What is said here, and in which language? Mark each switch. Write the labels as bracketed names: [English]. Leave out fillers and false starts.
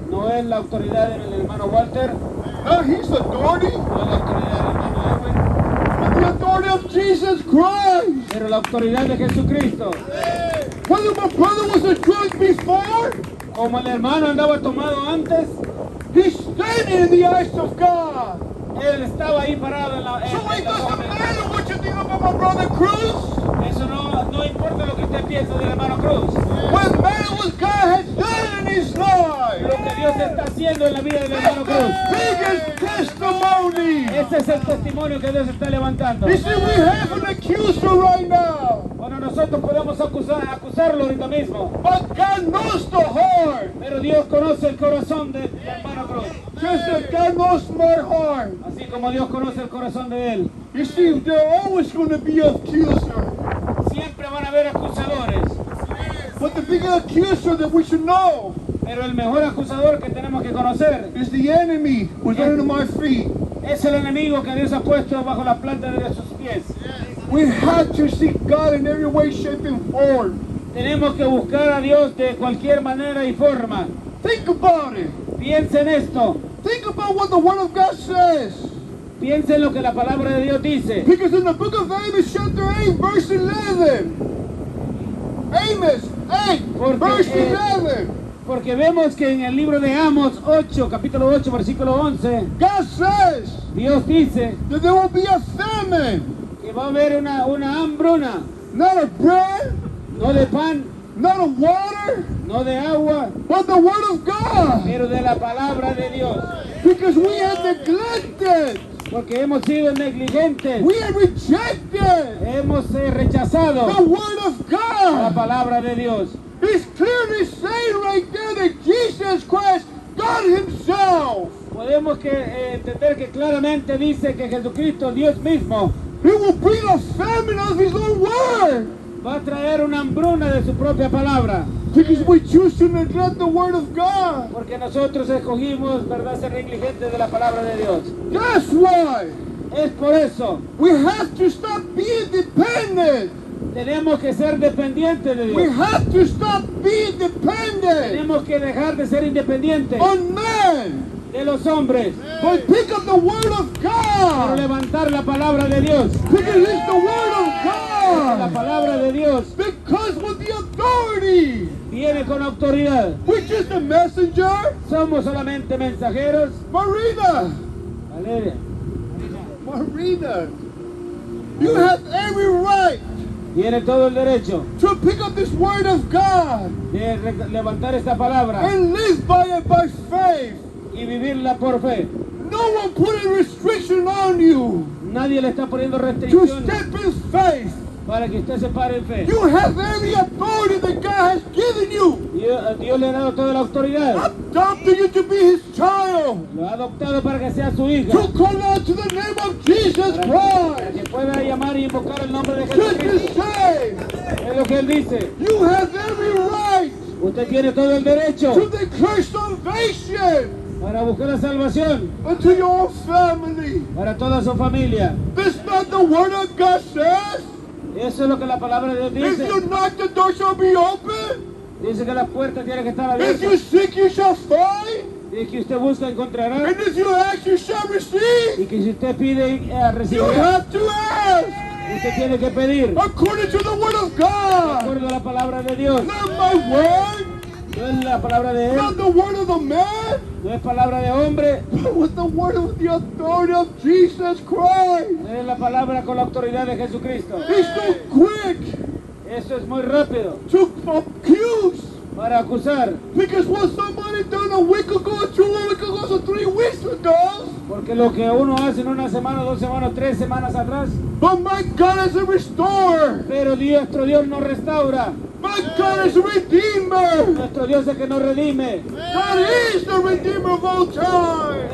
[Spanish] No es la autoridad del hermano Walter, [English] Not his authority. [Spanish] no es la autoridad del hermano Edwin, [English] But the authority of Jesus Christ. [Spanish] pero la autoridad de Jesucristo. [English] Whether my brother was a drunk before, [Spanish] Como el hermano andaba tomado antes, [English] he's standing in the eyes of God. [Spanish] él estaba ahí parado en la... [English] So it [Spanish] en la [English] doesn't [Spanish] orden. [English] matter what you think about my brother Cruz. [Spanish] Eso no importa lo que usted piense del hermano Cruz. [English] What matters what God has done in his life. [Spanish] Lo que Dios está haciendo en la vida del hermano Cruz. [English] Biggest testimony. [Spanish] Ese es el testimonio que Dios está levantando. [English] You see, we have an accuser right now. [Spanish] Bueno, nosotros podemos acusarlo ahorita mismo, [English] But God knows the heart. [Spanish] pero Dios conoce el corazón del hermano Cruz. [English] Just as God knows my heart. [Spanish] Así como Dios conoce el corazón de él. [English] You see, there are always going to be accuser. [Spanish] Siempre van a haber acusadores, [English] But the biggest accuser that we should know [Spanish] pero el mejor acusador que tenemos que conocer [English] is the enemy who's under my feet. [Spanish] es el enemigo que Dios ha puesto bajo la planta de sus pies. [English] We have to seek God in every way, shape, and form. [Spanish] Tenemos que buscar a Dios de cualquier manera y forma. [English] Think about it. [Spanish] Piensa en esto, [English] Think about what the Word of God says. [Spanish] piensa en lo que la palabra de Dios dice. [English] Because in the book of Amos, chapter 8, verse 11, Amos 8, [Spanish] Porque, [English] verse 11, [Spanish] Porque vemos que en el libro de Amos 8, capítulo 8, versículo 11, [English] God says [Spanish] Dios dice [English] that there will be a famine, [Spanish] que va a haber una hambruna, [English] not of bread, [Spanish] no de pan, [English] not of water, [Spanish] no de agua, [English] but the Word of God. [Spanish] pero de la palabra de Dios. [English] Because we have neglected, [Spanish] Porque hemos sido negligentes, [English] we have rejected [Spanish] hemos rechazado [English] the Word of [Spanish] la [English] God. [Spanish] palabra de Dios. [English] It's clearly saying right there that Jesus Christ, God Himself, [Spanish] Podemos entender que claramente dice que Jesucristo, Dios mismo, [English] He will bring a famine of His own Word. [Spanish] va a traer una hambruna de su propia palabra. [English] Because we choose to neglect the Word of God. [Spanish] Porque nosotros escogimos, ¿verdad?, ser negligentes de la palabra de Dios. [English] That's why [Spanish] Es por eso, [English] we have to stop being dependent. [Spanish] tenemos que ser dependientes de [English] We [Spanish] Dios. [English] have to stop being dependent [Spanish] Tenemos que dejar de ser independientes [English] on man. [Spanish] de los hombres, [English] But pick up the Word of [Spanish] para [English] God. [Spanish] levantar la palabra de Dios. [English] Because it's the Word of [Spanish] La [English] God. [Spanish] palabra de Dios [English] Because with the authority. [Spanish] viene con autoridad. [English] We're just a messenger. [Spanish] Somos solamente mensajeros. [English] Marina. [Spanish] Valeria, [English] Marina. You have every right [Spanish] tiene todo el derecho [English] to pick up this Word of God [Spanish] de levantar esta palabra [English] and live by it by faith. [Spanish] y vivirla por fe. [English] No one put a restriction on you. [Spanish] Nadie le está poniendo [English] to [Spanish] restricciones [English] step in faith. [Spanish] para que usted se pare en fe. [English] You have every authority that God has given you. [Spanish] Dios le ha dado toda la autoridad. [English] Adopted you to be His child. [Spanish] Lo ha adoptado para que sea su hija. [English] To call out to the name of Jesus [Spanish] Para que [English] Christ. [Spanish] pueda llamar y invocar el nombre de [English] Just to [Spanish] Jesucristo. [English] say, [Spanish] Es lo que él dice. [English] you have every right [Spanish] Usted tiene todo el derecho [English] to declare salvation [Spanish] para buscar la salvación [English] unto your own family. [Spanish] para toda su familia. [English] That's not the word of God says. [Spanish] Eso es lo que la palabra de Dios [English] If [Spanish] dice. [English] you knock, the door shall be open. [Spanish] Dice que la puerta tiene que estar [English] If you [Spanish] abierta. [English] seek, you shall find. [Spanish] Dice que usted busca, encontrará. [English] And if you ask, you shall receive. [Spanish] Y que si usted pide, [English] You [Spanish] recibirá. [English] have to ask [Spanish] Usted tiene que pedir. [English] according to the word of [Spanish] De [English] God. [Spanish] acuerdo a la palabra de Dios. [English] Not my word, [Spanish] No es la palabra de él. [English] not the word of the man, [Spanish] No es palabra de hombre. [English] but with the word of the authority of Jesus Christ. [Spanish] Es la palabra con la autoridad de Jesucristo. [English] He's so quick [Spanish] Eso es muy rápido [English] to accuse. [Spanish] para acusar. [English] Because what somebody done a week ago, 2 weeks ago, so 3 weeks ago, [Spanish] Porque lo que uno hace en una semana, 2 semanas, 3 semanas atrás. [English] but my God is a restorer. [Spanish] Pero nuestro Dios nos restaura. [English] My God is a redeemer. [Spanish] Nuestro Dios es el que nos redime. [English] God is the redeemer of all time.